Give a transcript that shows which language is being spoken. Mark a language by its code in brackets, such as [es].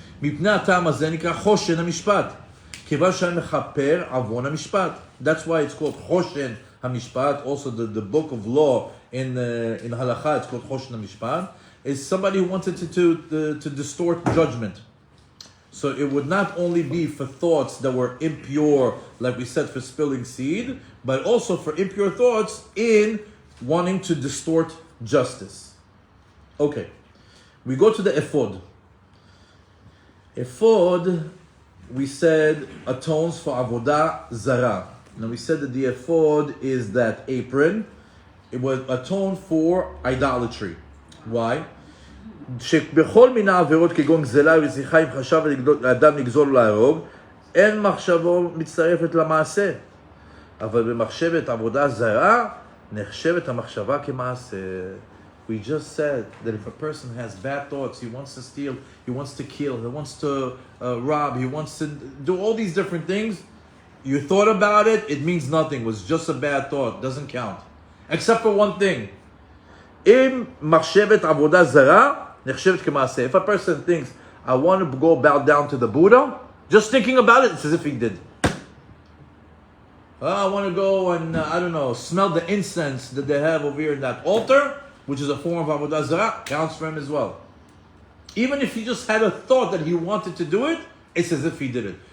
[he] מפני הטעם הזה נקרא חושן המשפט. כיוון שהיה מכפר עוון המשפט. [en] That's why it's called חושן המשפט. Also the book of law in halacha, it's called חושן המשפט. Is somebody who wanted to distort judgment. So it would not only be for thoughts that were impure, like we said, for spilling seed, but also for impure thoughts in wanting to distort justice. Okay, we go to the ephod. Ephod, we said, atones for avodah zara. Now we said that the ephod is that apron. It would atone for idolatry. Why? [he] שבכל מיני עבירות כגון גזלה ורציחה אם חשב האדם לגזול ולהרוג, אין מחשבו מצטרפת למעשה. אבל במחשבת עבודה זרה, נחשבת המחשבה כמעשה. [en] We just said that if a person has bad thoughts, he wants to steal, he wants to kill, he wants to rob, he wants to do all these different things, you thought about it, it means nothing. It was just a bad thought. Doesn't count. Except for one thing. [he] אם מחשבת עבודה זרה, נחשבת כמעשה. [en] If a person thinks, I want to go bow down to the Buddha, just thinking about it, it's as if he did. I want to go and, I don't know, smell the incense that they have over here in that altar, which is a form of avodah zarah, counts for him as well. Even if he just had a thought that he wanted to do it, it's as if he did it.